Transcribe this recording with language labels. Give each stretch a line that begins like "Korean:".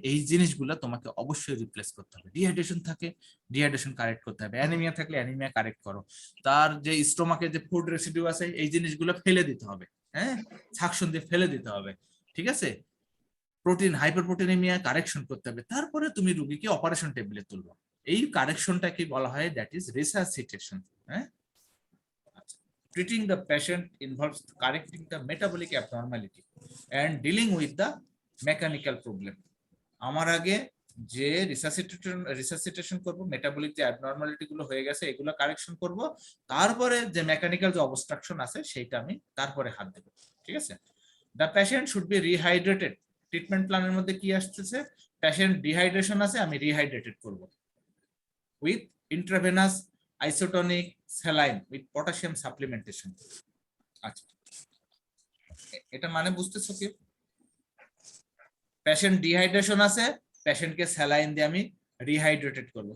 Bangla: এই জিনিসগুলো তোমাকে অবশ্যই রিপ্লেস করতে হবে। ডিহাইড্রেশন থাকে, ডিহাইড্রেশন কারেক্ট করতে হবে, অ্যানিমিয়া থাকলে অ্যানিমিয়া কারেক্ট করো, তার যে স্টোমাকে যে ফুড রেসিডিউ আছে এই জিনিসগুলো ফেলে দিতে হবে, হ্যাঁ, সাকশন দিয়ে ফেলে দিতে হবে, ঠিক আছে? প্রোটিন হাইপারপ্রোটিনেমিয়া কারেকশন করতে হবে, তারপরে তুমি রোগীকে অপারেশন টেবিলে তুলবে। এই কারেকশনটাকে বলা হয়
English: that is resuscitation,
Bangla: হ্যাঁ।
English: Treating the patient involves correcting the metabolic abnormality and dealing with the mechanical problem.
Bangla: আমার আগে যে রিসাসিটেশন করব, মেটাবলিক যে অ্যাবনরমালিটি গুলো হয়ে গেছে এগুলো কারেকশন করব, তারপরে যে মেকানিক্যাল যে অবস্ট্রাকশন আছে সেটা আমি তারপরে হাত দেব, ঠিক আছে?
English: The patient should be rehydrated.
Bangla: Treatment প্ল্যানের মধ্যে কি আসছে?
English: patient dehydration
Bangla: আছে, আমি
English: Rehydrated করব with intravenous isotonic saline with potassium supplementation.
Bangla: আচ্ছা, এটা মানে বুঝতেছো কি? পেশেন্ট ডিহাইড্রেশন আছে, পেশেন্টকে স্যালাইন দিয়ে আমি রিহাইড্রেটেড করব।